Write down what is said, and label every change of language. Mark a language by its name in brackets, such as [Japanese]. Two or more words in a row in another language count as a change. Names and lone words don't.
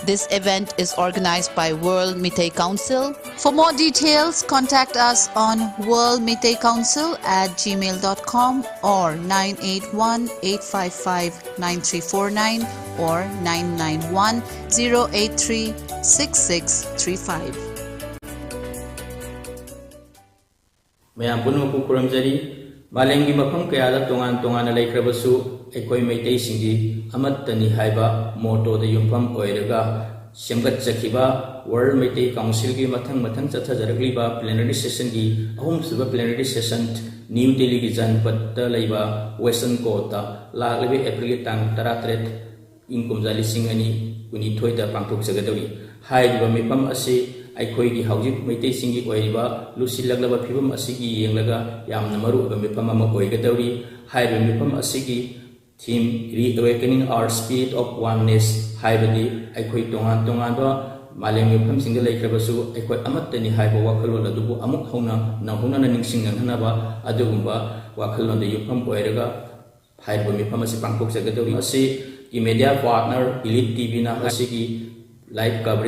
[English] This event is organized by World Meitei Council. For more details, contact us on worldmeitei@gmail.com or 981-855-9349 or 991-083-6635. [Manipuri] Mayam puno ku kuramjari malengi mafam kaya tongan tongan laikrabasu ekoi meitei singi amattani haiba moto da yumfam oiraga semgat jakiba World Meitei Council gi mathang chathajaragliba plenary session gi ahum suba plenary session New Delhi gi Janpat ta laiba Western Court ta laglebe April tang 13 inkumjali singani kuni thoida pangthok jagadori haiba mifam ase aikoi gi haujik meitei singi oiba lusilaglaba phibam asigi yenglaga yamna maru ba mifam ama oigadori haiba mifam asigi [English] theme reawakening our spirit of oneness [Manipuri] haibadi aikoi tongan tongan ba maleng mifam singa laikrabasu aikoi amattani haiba wakhalon adubu amuk hauna nahuna na ningsing ngana ba adugumba wakhalon de yufam oiraga haiba mifam asi pangkok jagadori asi ki [English] media partner [Manipuri] ELITETV na asigi [English] live coverage